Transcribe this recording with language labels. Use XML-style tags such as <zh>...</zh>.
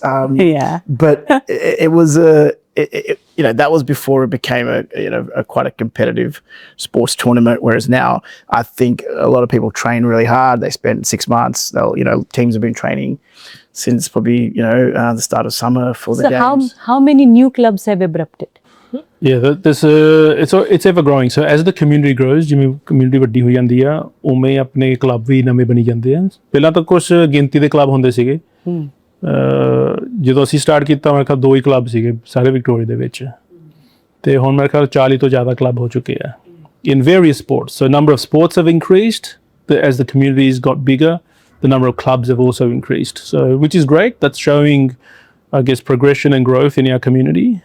<en>But it was that was before it became a quite a competitive sports tournament. Whereas now, I think a lot of people train really hard. They spend 6 months. Teams have been training since probably the start of summer for the games. So how many new clubs have erupted? Yeah, it's ever growing. So as the community grows,</en> <pa>ਜਿਵੇਂ community ਵੱਡੀ ਹੋ ਜਾਂਦੀ ਆ, ਉਵੇਂ ਆਪਣੇ club ਵੀ ਨਵੇਂ ਬਣੀ ਜਾਂਦੇ ਆ. ਪਹਿਲਾਂ ਤਾਂ ਕੁਝ ਗਿਣਤੀ ਦੇ club ਹੁੰਦੇ ਸੀਗੇ. ਜਦੋਂ ਅਸੀਂ ਸਟਾਰਟ ਕੀਤਾ ਮੇਰੇ ਖਿਆਲ 2 ਹੀ ਕਲੱਬ ਸੀਗੇ ਸਾਰੇ ਵਿਕਟੋਰੀਆ ਦੇ ਵਿੱਚ ਤੇ ਹੁਣ ਮੇਰੇ ਖਿਆਲ 40 ਤੋਂ ਜ਼ਿਆਦਾ ਕਲੱਬ ਹੋ ਚੁੱਕੇ ਆ</pa> <en>in various sports. So number of sports have increased as the communities got bigger. The number of clubs have also increased. So which is great. That's showing, I guess, progression and growth in our community.</en>